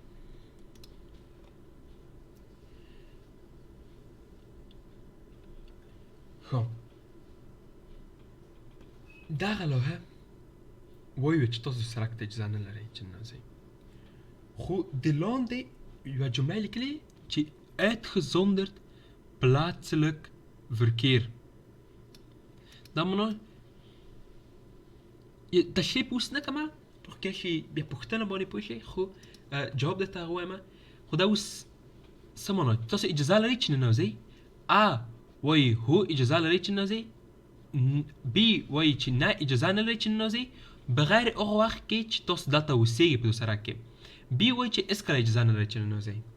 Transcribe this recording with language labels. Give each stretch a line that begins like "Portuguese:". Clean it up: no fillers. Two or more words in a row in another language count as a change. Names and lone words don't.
Pashto: خب دغه لوحه وایي چې تاسو سړک ته اجازه نه لرئ چې ننوځئ، خو د لاندې یوه جمله لیکلې چې
Dutch: uitgezonderd plaatselijk verkeer.
Pashto: دا معنی تشریح اوس نه کومه په کې شي بیا پوښتنه باندې پوه شئ خو جواب درته وایم خو دا اوس څه معنی تاسو اجازه لرئ چې ننوځئ ا وایي هو اجازه لرئ چې ننوځئ بي وایي چې نه اجازه نه لرئ چې ننوځئ بغیر هغه وخت کې چې تاسو دلته اوسېږئ په دې سرک کې بي وایي چې هېڅکله اجازه نه لرئ چې ننوځئ